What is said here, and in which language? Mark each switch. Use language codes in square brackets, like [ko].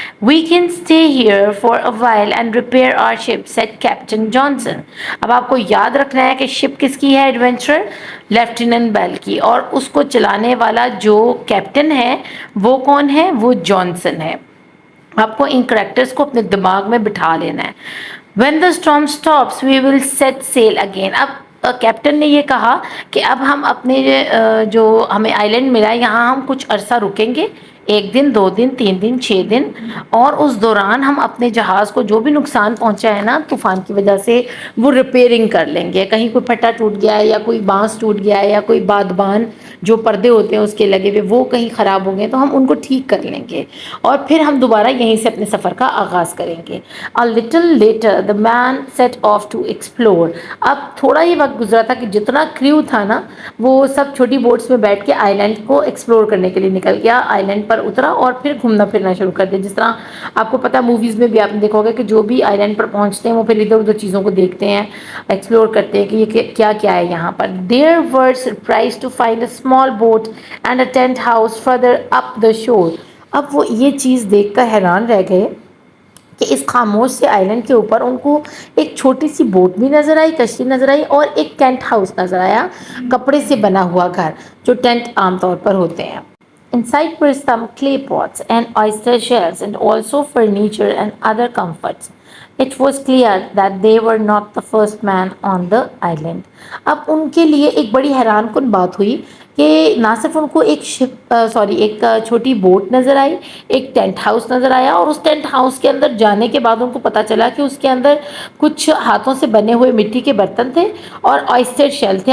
[en] We can stay here for a while and repair our ship said captain Johnson. [ur] اب آپ کو یاد رکھنا ہے کہ شپ کس کی ہے ایڈونچرر؟ لیفٹیننٹ بیل کی. اور اس کو چلانے والا جو کیپٹن ہے وہ کون ہے؟ وہ جانسن ہے. آپ کو ان کریکٹرز کو اپنے دماغ میں بٹھا لینا ہے. [en] When the storm stops, we will set sail again. [ur] اب کیپٹن نے یہ کہا کہ اب ہم اپنے جو ہمیں آئی لینڈ ملا ہے یہاں ہم کچھ عرصہ رکیں گے، 1 دن 2 دن 3 دن 6 دن، اور اس دوران ہم اپنے جہاز کو جو بھی نقصان پہنچا ہے نا طوفان کی وجہ سے وہ ریپیئرنگ کر لیں گے. کہیں کوئی پھٹا ٹوٹ گیا ہے یا کوئی بانس ٹوٹ گیا ہے یا کوئی بادبان جو پردے ہوتے ہیں اس کے لگے ہوئے وہ کہیں خراب ہو گئے تو ہم ان کو ٹھیک کر لیں گے اور پھر ہم دوبارہ یہیں سے اپنے سفر کا آغاز کریں گے. [en] A little later the man set off to explore. [ur] اب تھوڑا ہی وقت گزرا تھا کہ جتنا کریو تھا نا وہ سب چھوٹی بوٹس میں بیٹھ کے آئی لینڈ کو ایکسپلور کرنے کے لیے نکل گیا. آئی لینڈ پر اترا اور پھر گھومنا پھرنا شروع کر دیا. جس طرح آپ کو پتا موویز میں بھی آپ نے دیکھا ہوگا کہ جو بھی آئی لینڈ پر پہنچتے ہیں وہ پھر ادھر ادھر چیزوں کو دیکھتے ہیں، ایکسپلور کرتے ہیں کہ یہ کیا کیا ہے یہاں پر. [en] There were surprised to find a small boat and a tent house further up the shore. [ur] اب وہ یہ چیز دیکھ کر حیران رہ گئے کہ اس خاموش سے آئی لینڈ کے اوپر ان کو ایک چھوٹی سی بوٹ بھی نظر آئی، کشتی نظر آئی اور ایک ٹینٹ ہاؤس نظر آیا، کپڑے سے بنا ہوا گھر جو ٹینٹ عام طور پر ہوتے ہیں. [en] Inside were some clay pots and oyster shells and also furniture and other comforts. It was clear that they were not the first man on the island. [ur] اب ان کے لیے ایک بڑی حیران کن بات ہوئی کہ نہ صرف ان کو ایک ایک چھوٹی بوٹ نظر آئی، ایک ٹینٹ ہاؤس نظر آیا اور اس ٹینٹ ہاؤس کے اندر جانے کے بعد ان کو پتہ چلا کہ اس کے اندر کچھ ہاتھوں سے بنے ہوئے مٹی کے برتن تھے اور آئسٹر شیل تھے.